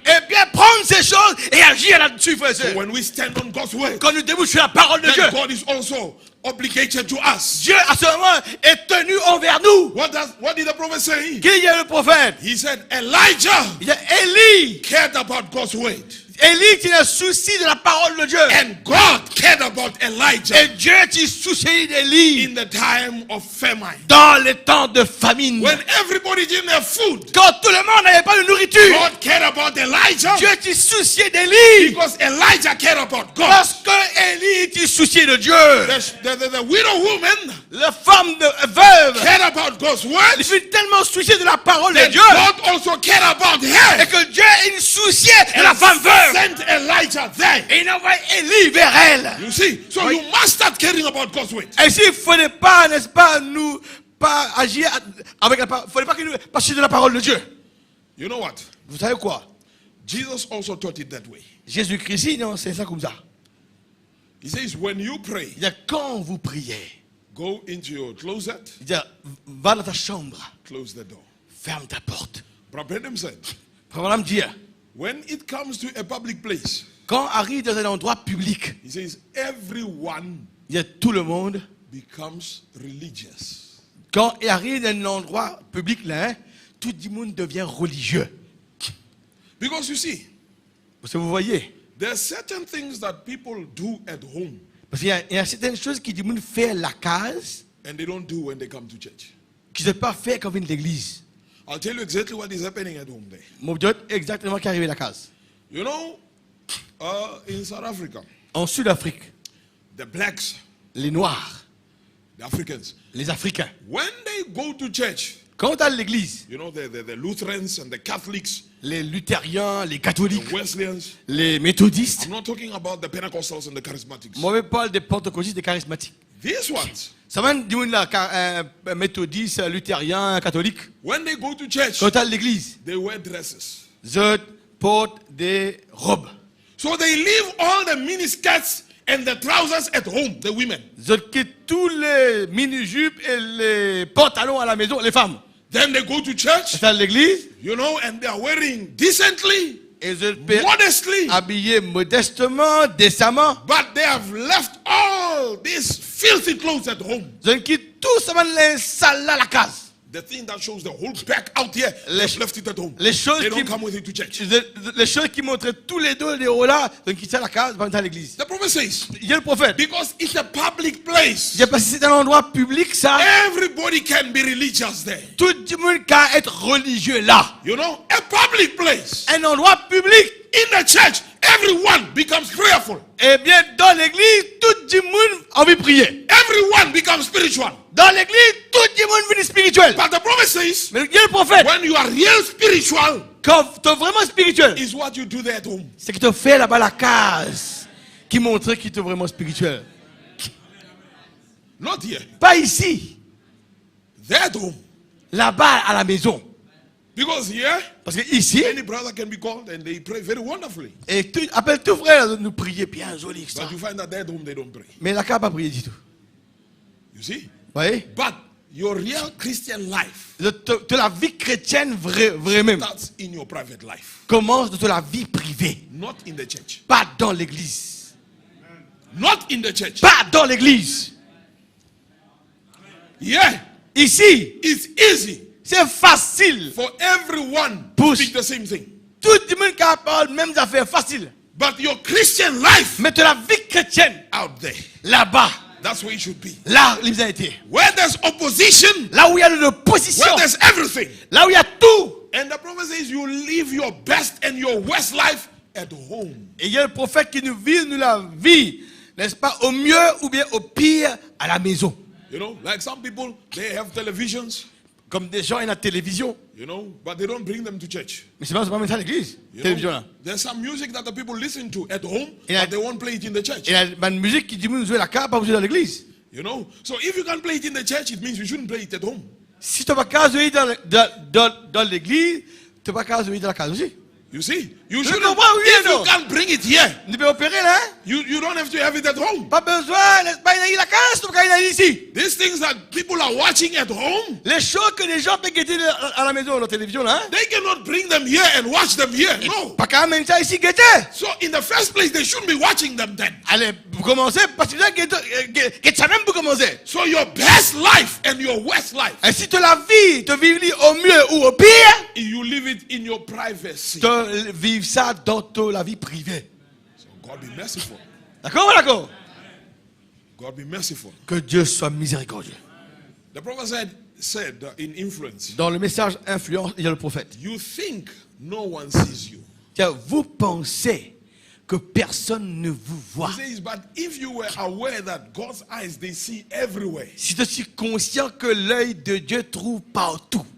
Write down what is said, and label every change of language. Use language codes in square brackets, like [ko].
[fr] Et bien prendre ces choses et agir là-dessus, frères et sœurs. [en] When we stand on God's word, [fr] Quand nous débouchons sur la parole de Dieu, [en] then God is also obligated to us. [fr] Dieu à ce moment est tenu envers nous. [en] What did the prophet say? [fr] Qui est le prophète? [en] He said, Elijah [fr] Il y a Élie. [en] cared about God's word. [fr] Élie qui a souci de la parole de Dieu. [en] And God cared about Elijah [fr] Et Dieu qui soucie d'Élie [en] in the time of famine. [fr] dans les temps de famine. [en] When everybody didn't have food, [fr] Quand tout le monde n'avait pas de nourriture, [en] God cared about Elijah [fr] Dieu qui souciait d'Élie. [en] because Elijah cared about God. [fr] Parce que Élie qui souciait de Dieu. [en] The widow woman [fr] La femme de veuve, [en] cared about God's [fr] il [en] word. [fr] fut tellement soucié de la parole de [en] That [fr] Dieu. [en] God also cared about her. [fr] Et que Dieu il souciait de la femme veuve. [en] Sent Elijah there. [fr] Et il envoie Élie vers elle. [en] You see, so you must start caring about God's word. [fr] Et s'il ne faudrait pas, n'est-ce pas, nous pas agir avec la parole, il ne faudrait pas que nous passions de la parole de Dieu. [en] You know what? [fr] Vous savez quoi? [en] Jesus also taught it that way. [fr] Jésus-Christ, non, c'est ça comme ça. [en] He says, when you pray, [fr] Il dit, quand vous priez, [en] go into your closet, [fr] il dit, va dans ta chambre, [en] close the door. [fr] ferme ta porte. [en] Brother Branham said, [fr] Frère Branham dit, [en] when it comes to a public place, [fr] quand arrive dans un endroit public, [en] he says, everyone [fr] il y a tout le monde. [en] becomes religious. [fr] Quand il arrive dans un endroit public là, hein, tout le monde devient religieux. [en] Because you see, [fr] Parce que vous voyez, [en] there are certain things that people do at home [fr] parce qu'il y a certaines choses qui du monde fait à la case, [en] and they don't do when they come to church. [fr] qui ne sont pas fait quand ils viennent de l'église. [en] I'll tell you exactly what is happening at home there. [fr] Mon Dieu, exactement qui arrive à la case. [en] You know, in South Africa, [fr] En Sud-Afrique, [en] the blacks, [fr] les Noirs, [en] the Africans, [fr] les Africains, [en] when they go to church, [fr] quand à l'église, [en] you know, the Lutherans and the Catholics, [fr] les luthériens, les catholiques, [en] the Wesleyans, [fr] les méthodistes, [en] I'm not talking about the Pentecostals and the Charismatics. [fr] moi je parle des pentecôtistes, des charismatiques. [en] These ones, [fr] Ça va dire la méthodiste, luthérien, catholique. [en] when they go to church, [fr] Quand à l'église, [en] they wear dresses. [fr] je porte des robes. [en] So they leave all the miniskirts and the trousers at home, the women. [fr] Je quitte tous les mini-jupes et les pantalons à la maison, les femmes. [en] Then they go to church, [fr] C'est à l'église [en] you know, and they are wearing decently, [fr] et je peux [en] modestly, [fr] habiller modestement, décemment. [en] but they have left all these filthy clothes at home. [fr] Je quitte tout ça, les sales à la case. [en] The thing that shows the whole back out here, they've left it at home. [fr] Les choses [en] They don't [fr] qui, [en] come with it to church. [fr] les choses qui montraient tous les dos, les hauts là, je quitte ça à la case, je vais à l'église. [en] The prophet says, [fr] Il y a le prophète. [en] because it's a public place, [fr] Je sais pas si c'est un endroit public ça. [en] everybody can be religious there. [fr] Tout le monde peut être religieux là. [en] You know, a public place. [fr] Un endroit public. [en] In the church, everyone becomes prayerful. [fr] Eh bien, dans l'église, tout le monde a envie de prier. [en] Everyone becomes spiritual. [fr] Dans l'église, tout le monde vient spirituel. [en] But the prophet says, [fr] Mais il y a le prophète. [en] when you are real spiritual, [fr] Quand tu es vraiment spirituel, [en] is what you do there at home. [fr] c'est que tu fais là-bas la case qui montre que tu es vraiment spirituel. [en] Not here. [fr] Pas ici, [en] There at home. [fr] là-bas à la maison. [en] Because here, [fr] Parce que ici, [en] any brother can be called and they pray very wonderfully. [fr] et tu appelles tout frère de nous prier bien joli que ça. [en] But you find that there at home they don't pray. [fr] Mais la carte pas prier du tout. [en] You see? [fr] Vous voyez? [en] But your real Christian life [fr] De la vie chrétienne vraie même [en] starts in your private life, [fr] commence de la vie privée. [en] not in the church. [fr] Pas dans l'église. [en] Not in the church. [fr] Pas dans l'église. [en] Yeah, [fr] Ici, [en] it's easy [fr] c'est facile. [en] for everyone to Push. speak the same thing. [fr] Tout le monde qui parle même affaires facile. [en] But your Christian life [fr] Mais de la vie chrétienne, [en] out there, [fr] là-bas, [en] that's where it should be. [fr] là, il vous a été. [en] Where there's opposition, [fr] Là où il y a de l'opposition, [en] where there's everything. [fr] là où il y a tout. [en] And the prophet says you live your best and your worst life at home. [fr] Et il y a le prophète qui nous vit, nous la vie, n'est-ce pas, au mieux ou bien au pire à la maison. [en] You know, like some people, they have televisions, [fr] Comme des gens, ils ont la télévision. [en] you know, but they don't bring them to church. [fr] Mais c'est pas même ça à l'église, [en] You [fr] télévision [en] know, [fr] là. [en] there's some music that the people listen to at home, Yeah. but they won't play it in the church. [fr] Et la musique qui dit nous jouer la carte, pas jouer dans l'église. [en] You know, so if you can't play it in the church, it means you shouldn't play it at home. [fr] Si tu n'as pas qu'à jouer dans l'église, tu n'as pas qu'à jouer dans la case aussi. [en] You see, you [fr] Je [en] shouldn't. [fr] comprends, oui, [en] If [fr] non. [en] you can't bring it here, [fr] Tu peux opérer là, hein? [en] you don't have to have it at home. [fr] Pas besoin, n'est-ce pas, il y a la case, tu peux pas y ici. [en] These things that people are watching at home, [fr] Les choses que les gens peuvent guetter à la maison, à la télévision là, hein? [en] they cannot bring them here and watch them here. No. [fr] Pas qu'à même ça ici guetter. [en] So in the first place, they shouldn't be watching them then. [fr] Allez, pour commencer, parce que là, guetter ça même pour commencer. [en] So your best life and your worst life, [fr] Et si tu la vis, tu vis au mieux ou au pire, [en] you live it in your privacy. [fr] tu vis ça dans la vie privée. [en] So God be merciful. [fr] D'accord ou d'accord? [en] God be merciful. [fr] Que Dieu soit miséricordieux. [en] The prophet said in influence, [fr] Dans le message influence, il y a le prophète. [en] you think no one sees you. [fr] Tiens, vous pensez que personne ne vous voit. [en] He says, but if you were aware that God's eyes, they see everywhere, [fr] Si tu suis conscient que l'œil de Dieu trouve partout,